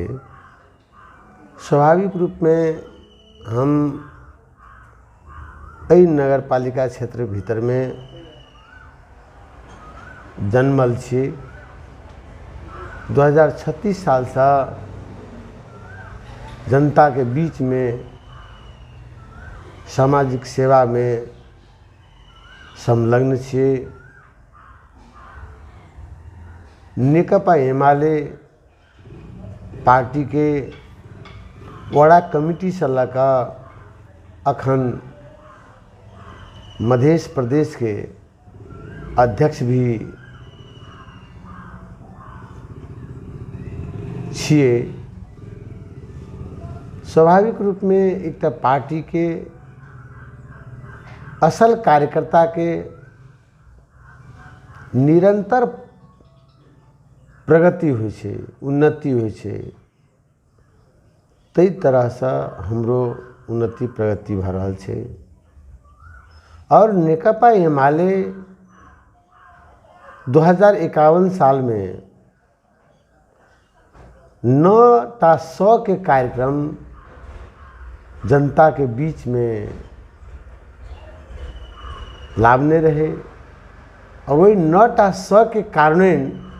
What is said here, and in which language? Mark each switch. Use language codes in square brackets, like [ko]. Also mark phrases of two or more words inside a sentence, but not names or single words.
[mai] स्वाभाविक रूप में हम एहि नगर पालिका क्षेत्र भीतर में जन्मल छी। 2036 साल से जनता के बीच में सामाजिक सेवा में संलग्न छी। नेकपा एमाले पार्टी के वड़ा कमिटी से लगा अखन मध्य प्रदेश के अध्यक्ष भी छिए। स्वाभाविक रूप में एक पार्टी के असल कार्यकर्ता के निरंतर प्रगति होइ छे, उन्नति होइ छे। तई तरह से हमरो उन्नति प्रगति भ रहल छे और नेकपा एमाले 2051 साल में 9टा के कार्यक्रम जनता के बीच में लावने रहे और वही 9टा के कारण